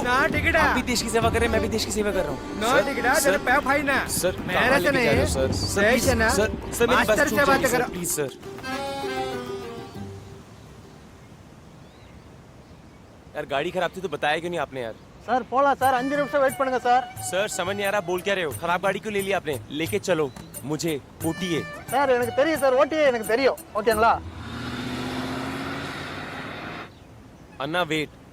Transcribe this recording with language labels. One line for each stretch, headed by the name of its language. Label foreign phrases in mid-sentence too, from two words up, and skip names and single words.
Hindi: ना टिकट आप भी देश की सेवा कर रहे हैं, मैं भी देश की सेवा कर रहा हूँ। ना टिकट है, तेरे पैर फाइन ना। सर मेरे से नहीं, सर सही ना। सर मेरी बात मास्टर से बात करो प्लीज सर। यार गाड़ी खराब थी तो बताया क्यों नहीं आपने यार?
Tamil: சார் போலாம் சார், 5 நிமிஷம் வெயிட் பண்ணுங்க சார்.
Hindi: सर समझ नहीं आ रहा बोल क्या रहे हो? खराब गाड़ी क्यों ले लिया आपने? लेके चलो मुझे ओटीए।
Tamil: சார் எனக்கு தெரியும் சார், ஓட்டியே எனக்கு தெரியும். ஓகேங்களா?
Hindi: अन्ना वेट।